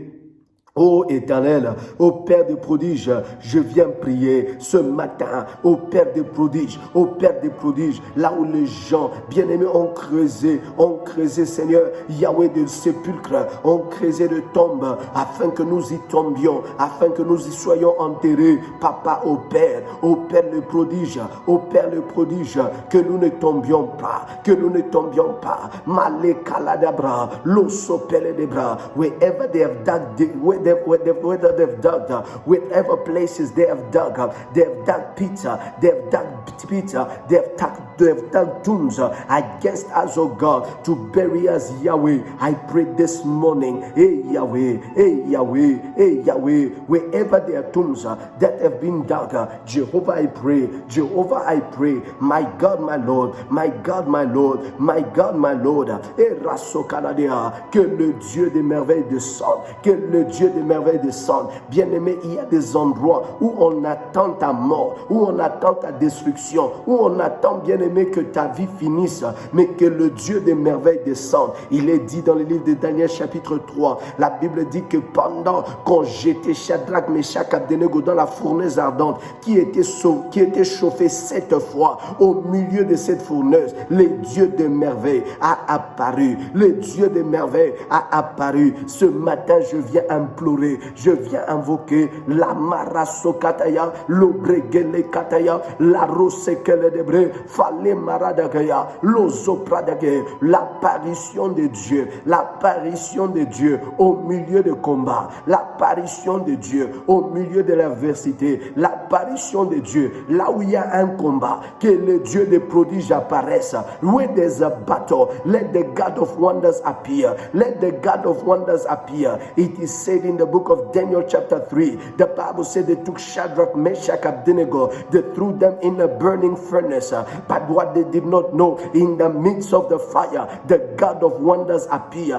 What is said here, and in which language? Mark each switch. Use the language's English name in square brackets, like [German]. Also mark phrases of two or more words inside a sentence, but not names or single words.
[French] Ô Éternel, ô Père des prodiges, je viens prier ce matin, ô Père des prodiges, là où les gens bien-aimés ont creusé, Seigneur, Yahweh, de sépulcres, ont creusé de tombes, afin que nous y tombions, afin que nous y soyons enterrés. Papa, ô Père le prodige, que nous ne tombions pas, Malekaladabra, l'osopele de bras, [English] wherever they have dug, whether they've dug, whatever places they have dug pits, they have dug tombs against us, oh God, to bury us, Yahweh. I pray this morning, hey Yahweh, wherever there are tombs that have been dug, Jehovah, I pray, my God, my Lord, [French] que le Dieu des merveilles descende, Bien-aimé, il y a des endroits où on attend ta mort, où on attend ta destruction, où on attend, bien-aimé, que ta vie finisse, mais que le Dieu des merveilles descende. Il est dit dans le livre de Daniel chapitre 3, la Bible dit que pendant qu'on jetait Shadrach, Meshach, Abednego dans la fournaise ardente, qui était chauffée 7 fois, au milieu de cette fournaise, le Dieu des merveilles a apparu. Ce matin, je viens implorer implorer, je viens invoquer la marasokataya, l'obregele kataya, la rosekele debre, fale maradagaya, l'ozopradagaya, l'apparition de Dieu, l'apparition de Dieu au milieu de combat, l'apparition de Dieu au milieu de l'adversité, l'apparition de Dieu là où il y a un combat, que le Dieu des prodiges apparaisse. [English] Where there's a battle, let the God of wonders appear. Let the God of wonders appear. It is said in the book of Daniel chapter 3, the Bible said they took Shadrach, Meshach, Abednego, they threw them in a burning furnace. But what they did not know, in the midst of the fire, the God of wonders appear.